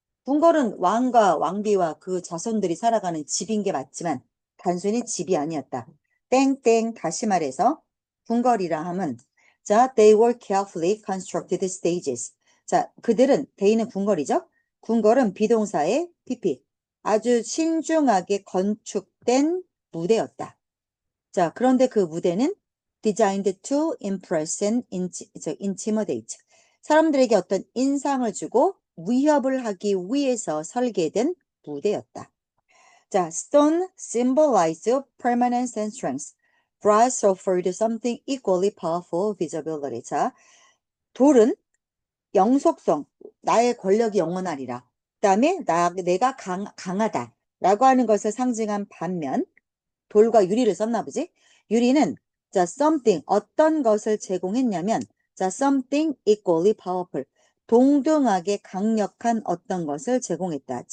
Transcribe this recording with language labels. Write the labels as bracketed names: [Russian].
[Korean] 궁궐은 왕과 왕비와 그 자손들이 살아가는 집인 게 맞지만 단순히 집이 아니었다. 땡땡 다시 말해서 궁궐이라 함은 자, [English] they were carefully constructed stages. [Korean] 자, 그들은 they는 궁궐이죠. 궁궐은 비동사의 pp 아주 신중하게 건축된 무대였다. 자, 그런데 그 무대는 [English] designed to impress and intimidate. [Korean] 사람들에게 어떤 인상을 주고 위협을 하기 위해서 설계된 무대였다. [English] 자, stone symbolized permanence and strength. Brass offered something equally powerful visibility. [Korean] 자, 돌은 영속성, 나의 권력이 영원하리라. 그 다음에 내가 강하다 라고 하는 것을 상징한 반면 돌과 유리를 썼나 보지? 유리는 자, something 어떤 것을 제공했냐면 자, [English] something equally powerful [Korean] 동등하게 강력한 어떤 것을 제공했다.